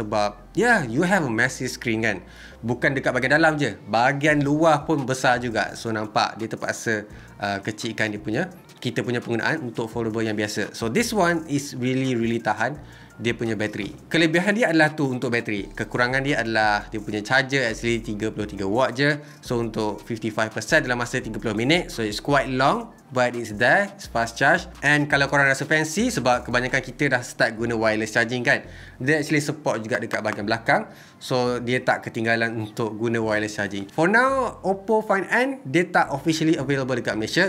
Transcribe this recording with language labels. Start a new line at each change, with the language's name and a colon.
English: Sebab you have a massive screen kan.
Malay: Bukan dekat bahagian dalam je, bahagian luar pun besar juga. So nampak dia terpaksa kecilkan kita punya penggunaan untuk foldable yang biasa.
English: So this one is really
Malay: tahan dia punya bateri. Kelebihan dia adalah tu untuk bateri. Kekurangan dia adalah dia punya charger actually 33 watt je. So untuk 55% dalam masa 30 minit.
English: So it's quite long but it's there, it's fast charge.
Malay: And kalau korang rasa fancy sebab kebanyakan kita dah start guna wireless charging kan, dia actually support juga dekat bahagian belakang. So dia tak ketinggalan untuk guna wireless charging.
English: For now
Malay: Oppo Find N dia tak officially available dekat Malaysia.